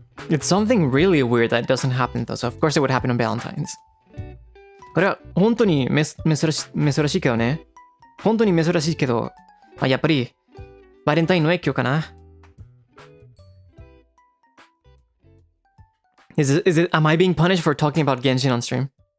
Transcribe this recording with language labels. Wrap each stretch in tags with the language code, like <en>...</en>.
<en>It's something really weird that doesn't happen though, so of course it would happen on Valentine's.</en> <ja>これは本当に珍しいけどね。本当に珍しいけど、やっぱりバレンタインの影響かな。</ja> <en>Am I being punished for talking about Genshin on stream?</en>